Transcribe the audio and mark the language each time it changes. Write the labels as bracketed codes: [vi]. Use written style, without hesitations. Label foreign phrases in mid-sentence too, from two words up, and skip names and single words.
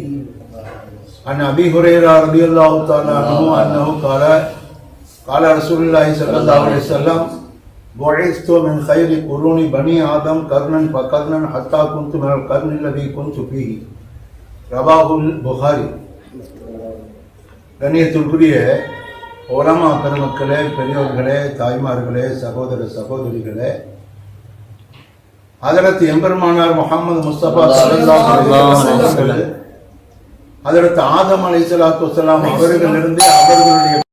[ar] عن أبي هريرة رضي الله تعالى عنه أنه قال رسول الله صلى الله عليه وسلم: بعثت من خير قرون بني آدم قرنا فقرنا حتى كنت من القرن الذي كنت فيه. رواه البخاري. [ta] கண்ணியத்திற்குரிய உலமா பெருமக்களே, பெரியோர்களே, தாய்மார்களே, சகோதர சகோதரிகளே, ஹஜ்ரத் எம்பெருமானார் முஹம்மது முஸ்தபா [ar] صلى الله عليه وسلم [ta] ஹஜ்ரத் ஆதம் [ar] عليه الصلاة والسلام [ta] அவர்களிலிருந்து அவர்களுடைய